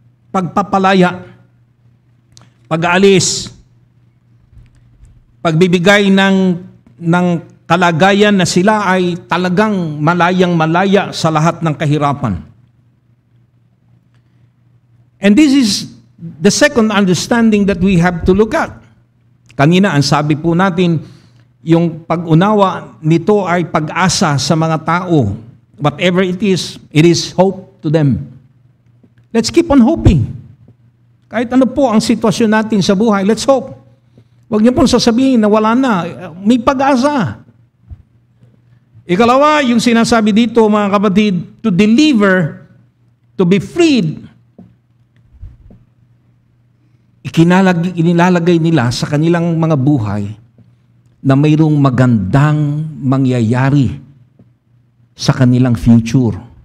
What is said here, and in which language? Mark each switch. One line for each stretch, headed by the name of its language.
Filipino: Pagpapalaya, pag-aalis, pagbibigay ng kalagayan na sila ay talagang malayang-malaya sa lahat ng kahirapan.
English: And this is the second understanding that we have to look at.
Filipino: Kanina, ang sabi po natin, yung pag-unawa nito ay pag-asa sa mga tao.
English: Whatever it is hope to them. Let's keep on hoping.
Filipino: Kahit ano po ang sitwasyon natin sa buhay,
English: let's hope.
Filipino: Huwag niyo pong sasabihin na wala na. May pag-asa. Ikalawa, yung sinasabi dito, mga kapatid,
English: to deliver, to be freed,
Filipino: inilalagay nila sa kanilang mga buhay na mayroong magandang mangyayari sa kanilang future.